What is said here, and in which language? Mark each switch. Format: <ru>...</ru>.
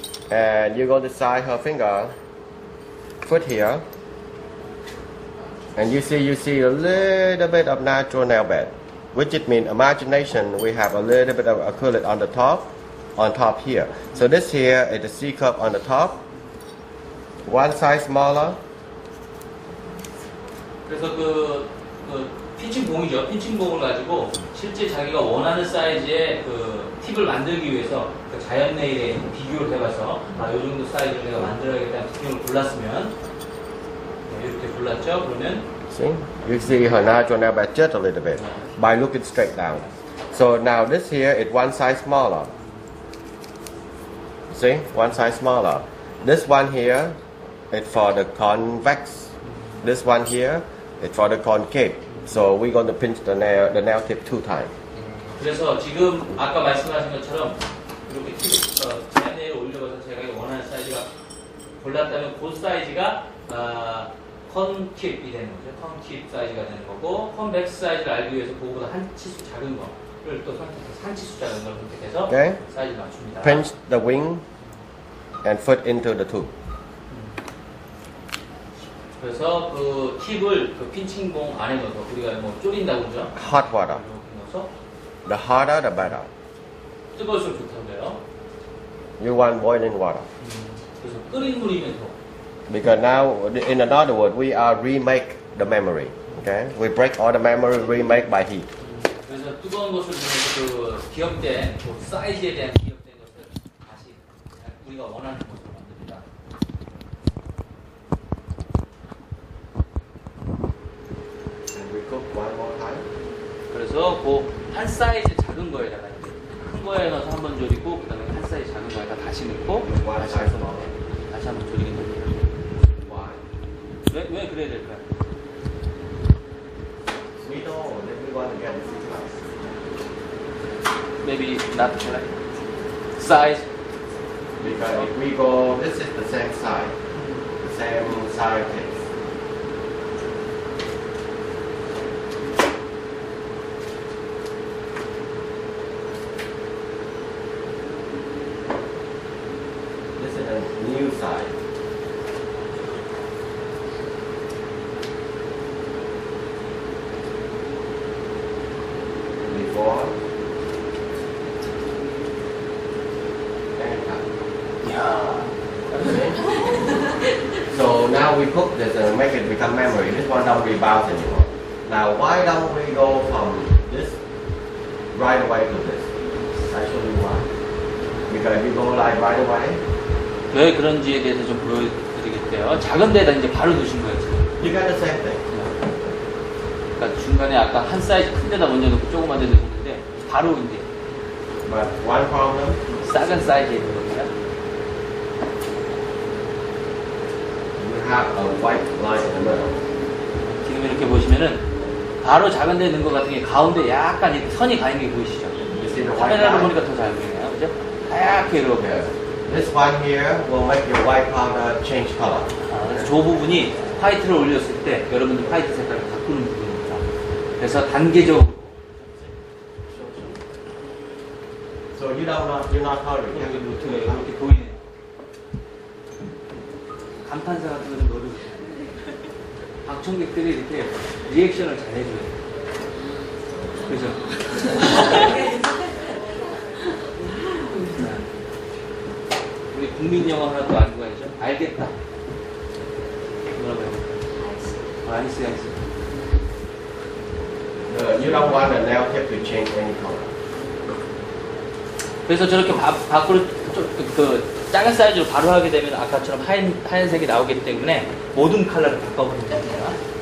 <en>And you're going to slide her finger, foot here, and you see a little bit of natural nail bed, which it means imagination. We have a little bit of acrylic on the top, here. So this here is the C cup on the top, one size smaller.</en> <ko>그래서 그 핀칭봉이죠. 핀칭봉을 가지고 실제 자기가 원하는 사이즈의 그 팁을 만들기 위해서 그 자연 네일에 비교를 해봐서 이 정도 사이즈를 내가 만들어야겠다는 기준을 골랐으면 이렇게 골랐죠. 그러면</ko> <en>See, you see her natural nail bed just a little bit by looking straight down. So now this here is one size smaller. See, one size smaller. This one here is for the convex. This one here is for the concave. So we're going to pinch the nail tip 2 times.</en> <ko>그래서 지금 아까 말씀하신 것처럼 이렇게 자연 네일을 올려봐서 제가 원하는 사이즈가 골랐다면 그 사이즈가 컨킵이 되는 거죠. 컨킵 사이즈가 되는 거고 컨벡스 사이즈를 알기 위해서 그거보다 한 치수 작은 거를 또 선택해서 한 치수 작은 걸 선택해서</ko> <en>Okay.</en> <ko>사이즈를 맞춥니다.</ko> <en>Pinch the wing and foot into the tube.</en> <ko>그래서 그 팁을 그 핀칭봉 안에 넣어서 우리가 뭐 졸인다고 그러죠.</ko> <en>Hot water.</en> <ko>이렇게 넣어서</ko> <en>The hotter, the better.</en> <ko>뜨거울수록 좋다고요.</ko> <en>You want boiling water.</en> <ko>그래서 끓인 물이면 더.</ko> <en>Because now, in another word, we are remake the memory. Okay, we break all the memory, remake by heat.</en> <ko>그래서 뜨거운 것을 이용해서 그 기억된 그 사이즈에 대한 기억된 것을 다시 우리가 원하는 것으로 만듭니다.</ko> <en>And we cook one more time.</en> <ko>그래서 그 한 사이즈 작은 거에다가 이제 큰 거에 넣어서 한번 졸이고 그다음에 한 사이즈 작은 거에다 다시 넣고</ko> <en>One</en> <ko>다시</ko> <en>size</en> <ko>한번</ko> <en>smaller.</en> <ko>다시 한번 졸이게 됩니다.</ko> <en>Why?</en> <ko>왜 그래야 될까요?</ko> <en>We know that we want to get this size. Maybe not like size. Because if we go, this is the same side. The same size case. This is a new size. Before and after. 야. So now we cook this and make it become memory. This one don't rebound anymore. Now why don't we go from this right away to this? I show you why. Because if you go like right away,</en> <ko>왜 그런지에 대해서 좀 보여드리겠대요. 작은 데다 이제 바로 두신 거예요, 지금.</ko> <en>you got the same thing.</en> <ko>그러니까 중간에 아까 한 사이즈 큰 데다 먼저 넣고 조그만 데 넣었는데 바로 이제</ko> <en>But one problem,</en> <ko>작은 사이즈에 있는 겁니다.</ko> <en>you have a white line in the middle.</en> <ko>지금 이렇게 보시면은 바로 작은 데 넣은 것 같은 게 가운데 약간 이렇게 선이 가 있는 게 보이시죠?</ko> <en>You see the white</en> <ko>카메라로</ko> <en>line?</en> <ko>보니까 더 잘 보이네요. 그죠? 하얗게 이렇게.</ko> <en>Yes. This one here will make your white powder change color.</en> <ko>그래서 저 부분이 화이트를 올렸을 때 여러분들 화이트 색깔을 바꾸는 부분입니다. 그래서 단계적으로</ko> <en>So you don't know, you're not coloring.</en> <ko>여기 노트에 이렇게 보이네요. 감탄사 같은 거좀 넣어주세요. 방청객들이 이렇게 리액션을 잘 해줘요. 그죠? 우리 국민 영어 하나 또 알고 가야죠. 알겠다. 뭐라고 해야 될까? 아이스.</ko> <en>You don't want the nail tip to change any color.</en> <ko>그래서 저렇게 밖으로 그 작은 사이즈로 바로 하게 되면 아까처럼 하얀색이 나오기 때문에 모든 컬러를 바꿔버리면 됩니다.</ko>